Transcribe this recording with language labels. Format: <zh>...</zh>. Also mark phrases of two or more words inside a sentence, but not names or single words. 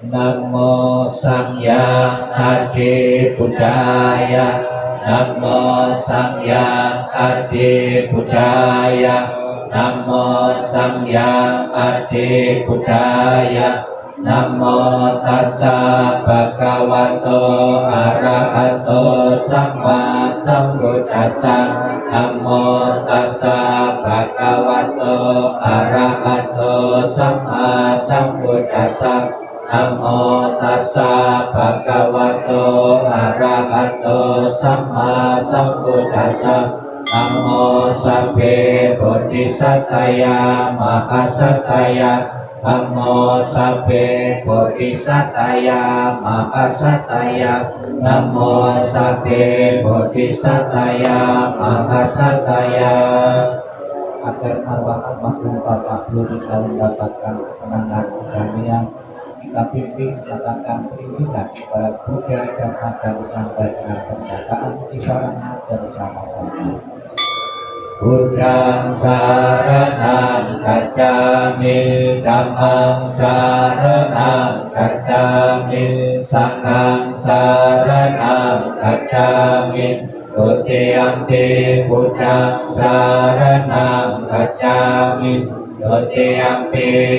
<pi>Namo Sangyang Adi Budaya, Namo Sangyang Adi Budaya, Namo Sangyang Adi Budaya, Namo Tassa Bhagavato Arahato Sama Sambuddhassa, Namo Tassa Bhagavato Arahato Sama Sambuddhassa, Namo Tassa Bhagavato Arahato Sama Sambuddhassa. Namo Sabbe Bodhisattva Mahasataya, Namo Sabbe Bodhisattva Mahasataya, Namo Sabbe Bodhisattva Mahasataya.</pi> <id>Agar arwah-arwah Bapak Guru bisa mendapatkan ketenangan kedamaian, kita pimpin menyatakan perlindungan kepada Buddha, Dhamma, dan sampai dengan pernyataan kisarana bersama-sama.</id> <pi>Buddhang saranang gacchami, Dhammang saranang gacchami, Sanghang saranang gacchami, Dutiyampi Buddhang saranang gacchami, Dutiyampi</pi>